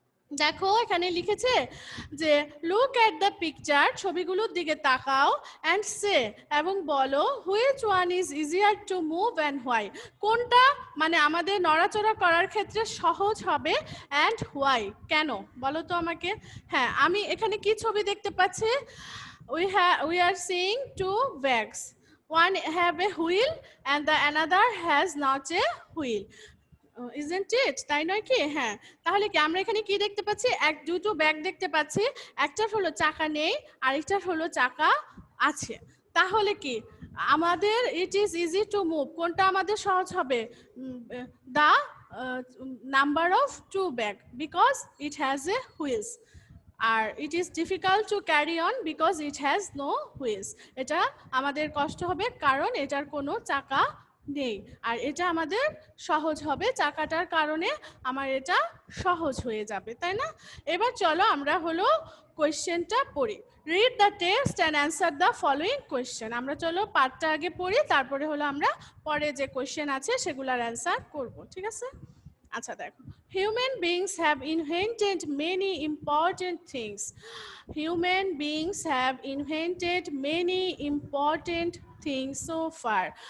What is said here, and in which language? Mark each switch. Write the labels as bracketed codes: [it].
[bn] দেখো এখানে লিখেছে যে [en] look at the picture, [bn] ছবিগুলোর দিকে তাকাও, [en] and সে [bn] এবং বলো [en] which one is easier to move and why, [bn] কোনটা মানে আমাদের নড়াচড়া করার ক্ষেত্রে সহজ হবে, [en] and why [bn] কেন, বলো তো আমাকে। হ্যাঁ, আমি এখানে কি ছবি দেখতে পাচ্ছি, [en] we are seeing two bags, one have a wheel and the another has not a wheel, isn't it? [bn] তাই নয় কি? হ্যাঁ, তাহলে কি আমরা এখানে কি দেখতে পাচ্ছি, দুটো ব্যাগ দেখতে পাচ্ছি, একটার হলো চাকা নেই আরেকটার হলো চাকা আছে। তাহলে কি আমাদের [en] it is easy to move, [bn] কোনটা আমাদের সহজ হবে, [en] the number of two bag because it has a wheels, আর it is difficult to carry on because it has no wheels, [bn] এটা আমাদের কষ্ট হবে কারণ এটার কোনো চাকা নেই। আর এটা আমাদের সহজ হবে, চাকাটার কারণে আমার এটা সহজ হয়ে যাবে, তাই না? এবার চলো আমরা হলো কোয়েশ্চেনটা পড়ি। [en] Read the text and answer the following question. [bn] আমরা চলো পার্টটা আগে পড়ি, তারপরে হলো আমরা পরে যে কোয়েশ্চেন আছে সেগুলোর অ্যান্সার করব, ঠিক আছে? আচ্ছা দেখো, [en] human beings have invented many important things. Human beings have invented many important things so far.